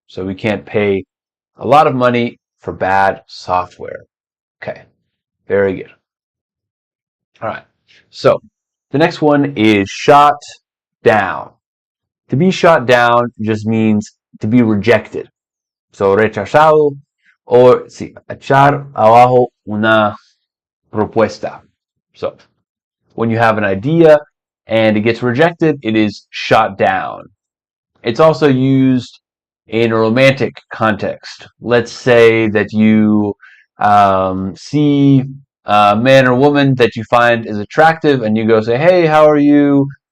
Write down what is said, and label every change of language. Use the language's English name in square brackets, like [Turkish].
[English] So we can't pay a lot of money for bad software. Okay, very good. All right, so the next one is shot down. To be shot down just means to be rejected. [Spanish] So rechazado, or sí, echar abajo una propuesta. [English] So when you have an idea and it gets rejected, it is shot down. It's also used in a romantic context. Let's say that you see a man or woman that you find is attractive and you go say, hey, how are you?